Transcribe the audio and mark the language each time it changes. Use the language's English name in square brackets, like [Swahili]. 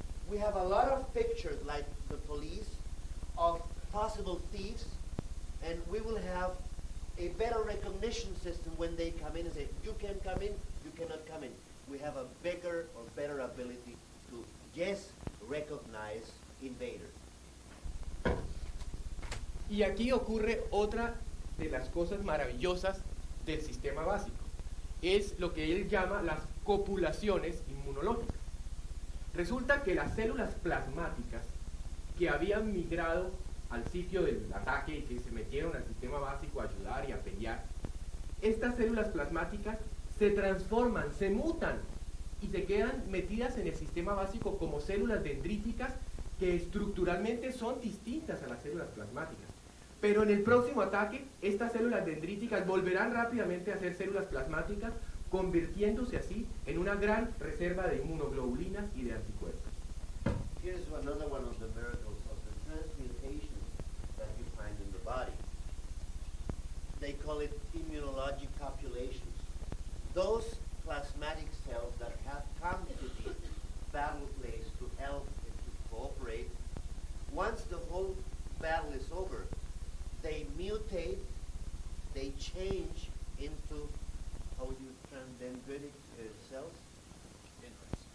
[English] We have a lot of pictures like the police of possible thieves, and we will have a better recognition system when they come in and say, you can come in, you cannot come in. We have a bigger or better ability to, yes, recognize invaders. [Spanish] Y aquí ocurre otra de las cosas maravillosas del sistema básico. Es lo que él llama las copulaciones inmunológicas. Resulta que las células plasmáticas que habían migrado al sitio del ataque y que se metieron al sistema básico a ayudar y a pelear, estas células plasmáticas se transforman, se mutan y se quedan metidas en el sistema básico como células dendríticas que estructuralmente son distintas a las células plasmáticas. Pero en el próximo ataque, estas células dendríticas volverán rápidamente a ser células plasmáticas, convirtiéndose así en una gran reserva de inmunoglobulinas y de anticuerpos. [English] Here's another one of the miracles of the transmutations that you find in the body. They call it immunologic copulations. Those plasmatic cells that have come to the battle place to help and to cooperate, once the whole battle is over, they mutate, they change into, how would you term dendritic cells? Dendrites.